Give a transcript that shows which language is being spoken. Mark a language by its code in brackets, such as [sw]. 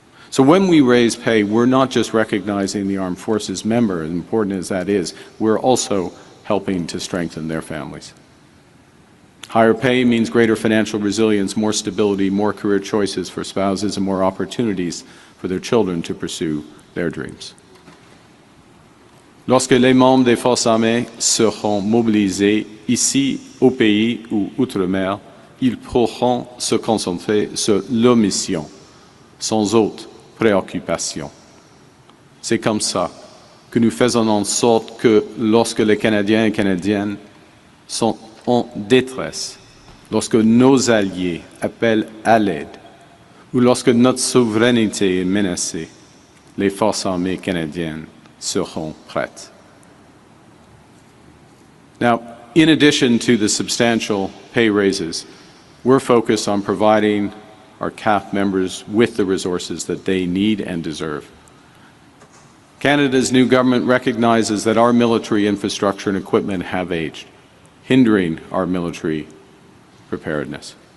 [en] So when we raise pay, we're not just recognizing the armed forces member, as important as that is, we're also helping to strengthen their families. Higher pay means greater financial resilience, more stability, more career choices for spouses, and more opportunities for their children to pursue their dreams. [fr] Lorsque les membres des forces armées seront mobilisés ici, au pays ou outre-mer, ils pourront se concentrer sur leur mission, sans autre préoccupation. C'est comme ça que nous faisons en sorte que lorsque les Canadiens et Canadiennes sont en détresse, lorsque nos alliés appellent à l'aide, ou lorsque notre souveraineté est menacée, les forces armées canadiennes seront prêtes. [en] Now, in addition to the substantial pay raises, we're focused on providing our CAF members with the resources that they need and deserve. Canada's new government recognizes that our military infrastructure and equipment have aged, hindering our military preparedness.